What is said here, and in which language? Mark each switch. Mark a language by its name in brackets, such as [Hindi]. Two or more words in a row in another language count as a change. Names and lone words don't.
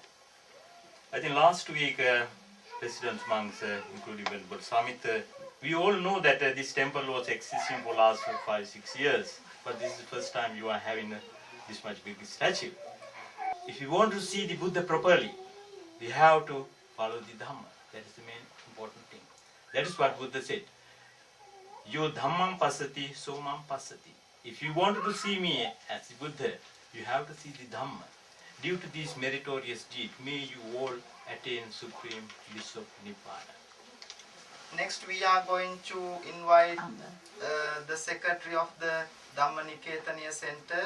[English] I think last week resident monks, including Venerable Samit, we all know that this temple was existing for last 5-6 years, but this is the first time you are having this much big statue. If you want to see the Buddha properly, we have to follow the Dhamma. That is the main important thing. That is what Buddha said. [Pali] Yo Dhammam pasati, so mam pasati. [English] If you wanted to see me as the Buddha, you have to see the Dhamma. Due to this meritorious deed, may you all attain supreme bliss of Nibbana. Next we are going to invite the secretary of the Dhammaniketaniya Center.